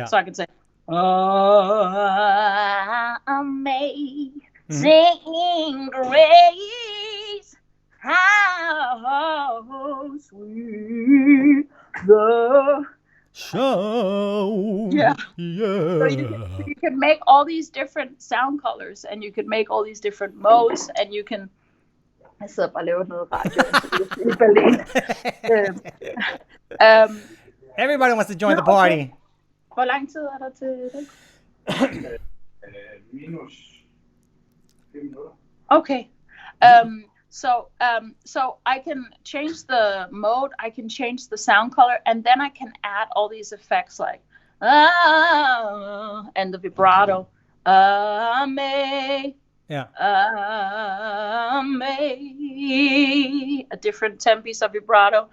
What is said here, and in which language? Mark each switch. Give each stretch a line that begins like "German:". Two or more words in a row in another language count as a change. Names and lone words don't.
English: So I can say amazing grace, how sweet the sound. Yeah. So you can make all these different sound colors, and you can make all these different modes, and you can.
Danish: Jeg sidder bare og laver noget radio i Berlin.
English: Everybody wants to join the party.
Danish: Hvor lang tid er der til det? Minus 5 minutter. Okay.
English: So I can change the mode, I can change the sound color, and then I can add all these effects like and the vibrato. Different tempis of vibrato.